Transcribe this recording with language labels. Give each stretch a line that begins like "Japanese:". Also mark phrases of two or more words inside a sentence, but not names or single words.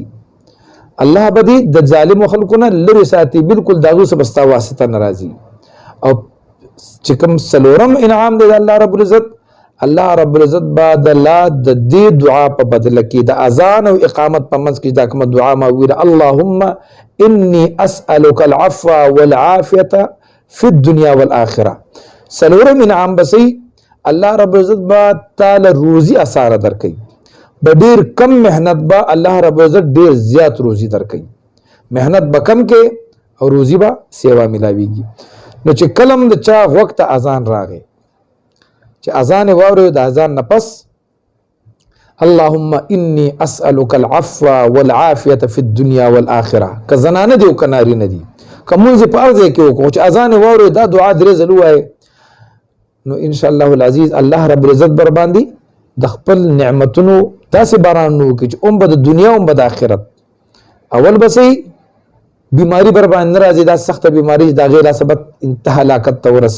Pashto: الله به دې د ظالمو خلکو نه لرې ساتي، بلکل د هغوی سره به ستا واسطه نه راځي. او چې کوم څلورم انعام دی د الله رب العزت، الله رب العزت به د دې دعا په بدله کې د اذان او اقامت په منځ کې دا کومه دعا ما ویله
Arabic: اللهم انی اسألک العفو والعافیة فی الدنیا والآخرة.
Pashto: څلورم انعام به صحیح الله رب العزت به تعالی روزي اسانه درکوي، به ډېر کم محنت به الله رب العزت ډېر زیات روزي درکوي. محنت به کم کې او روزي به سیوا ملاویږي. نو چې کلم د چا وخت اذان راغی چې اذان واوري د اذان نه پس
Arabic: اللهم انی اسألک العفو والعافیة فی الدنیا والآخرة.
Pashto: که زنانه دی او که نارینه دي که مونځ په هر ځای کې وکړو چې اذان واوري دا دعا درې ځله ووایې نو
Arabic: انشاءالله العزیز
Pashto: الله رب العزت بر باندې د خپل نعمتونو داسې باران وکړي چې به د دنیا به د آخرت اول به صحیح بیماری بر باندې نه راځي، دا سخته بیماری د هغې لا سبب انتها هلاکت ته ورسي.